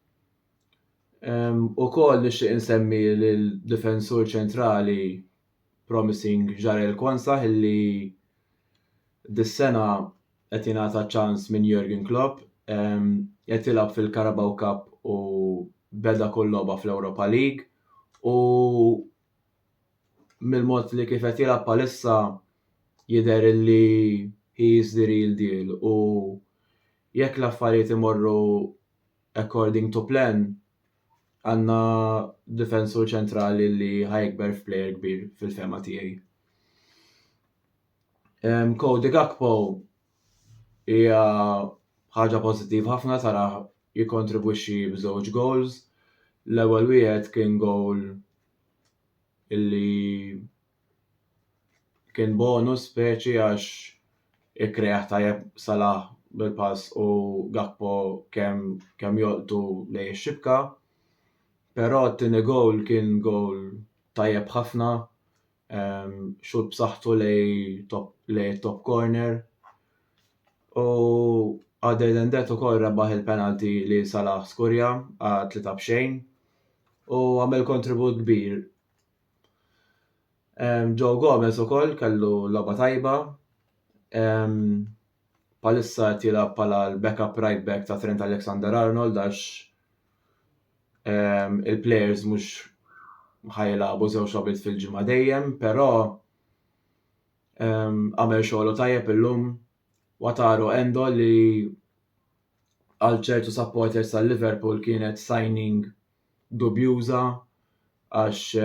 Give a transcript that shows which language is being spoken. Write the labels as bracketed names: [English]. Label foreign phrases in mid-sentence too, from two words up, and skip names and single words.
[Maltese] Ukoll nixtieq insemmi lill-difensur ċentrali promising Jarell Quansah illi dis-sena qed jingħata ċans minn Jurgen Klopp, qed jilgħab fil-Carabao Cup u beda kull logħba fl-Europa League u mill-mod li kif qed jilgħab bħalissa jidher illi [English] he is the real deal [Maltese] u jekk l-affarijiet imorru [English] according to plan [Maltese] għandna difensur ċentrali li ħajkber f'plejer kbir fil-fema tiegħi. Cody Gakpo hija ħaġa pożittiva ħafna tara jikkontribwixxi b'żewġ goals. L-ewwel wieħed kien gowl illi kien bonus speċi għax ikkreat tajjeb Salah bil-pass u Gakpo kemm jolqtu lejn ix-xibka. Però t-tieni gowl kien gowl tajjeb ħafna, xut b'saħħtu lejn [English] top corner [Maltese] u [English] Other than that [Maltese] ukoll rebaħ il-penalty li Salah skurja għal 3-0 u għamel kontribut kbir. Joe Gomez ukoll kellu logħba tajba. Palissa jilgħab bħala l- [English] backup right back [Maltese] ta' Trent Alexander-Arnold għax il-players mhux ħajlagħbu żewġ logħbiet fil-ġimgħa dejjem, però għamel xogħlu tajjeb illum Wataru Endo li għal ċertu supporters tal-Liverpool kienet signing dubjuża għax